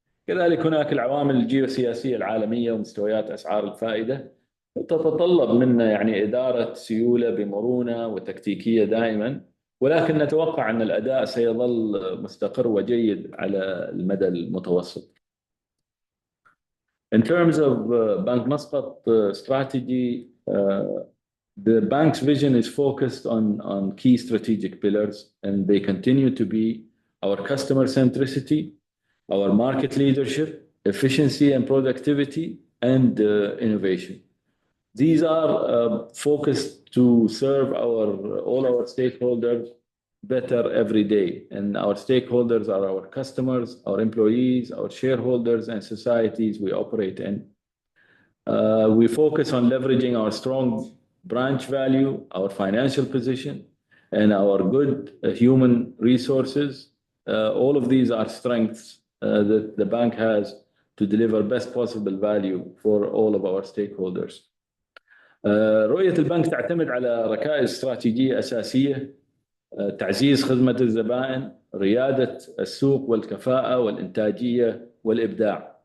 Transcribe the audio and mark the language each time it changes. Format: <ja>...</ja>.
<ar>كذلك هناك العوامل الجيوسياسية العالمية ومستويات أسعار الفائدة تتطلب منا يعني إدارة سيولة بمرونة وتكتيكية دائما، ولكن نتوقع أن الأداء سيظل مستقر وجيد على المدى المتوسط.</ar> <en>In terms of Bank Muscat strategy, the bank's vision is focused on key strategic pillars, and they continue to be our customer centricity, our market leadership, efficiency and productivity, and innovation. These are focused to serve all our stakeholders better every day. And our stakeholders are our customers, our employees, our shareholders, and societies we operate in. We focus on leveraging our strong branch value, our financial position, and our good human resources. All of these are strengths that the bank has to deliver best possible value for all of our stakeholders.</en> <ar>رؤية البنك تعتمد على ركائز استراتيجية أساسية: تعزيز خدمة الزبائن، ريادة السوق والكفاءة والإنتاجية والإبداع.</ar>